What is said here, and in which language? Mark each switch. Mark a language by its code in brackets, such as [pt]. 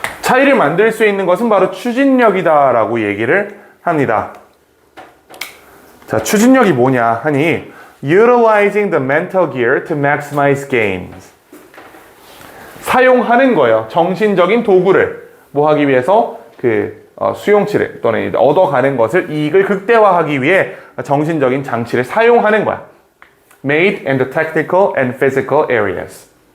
[ko] 차이를 만들 수 있는 것은 바로 추진력이다라고 얘기를 합니다. 자, 추진력이 뭐냐 하니 [en] utilizing the mental gear to maximize gains. [ko] 사용하는 거예요. 정신적인 도구를 뭐 하기 위해서 수용치를 또는 얻어가는 것을 이익을 극대화하기 위해 정신적인 장치를 사용하는 거야. [en] Made in the technical and physical areas.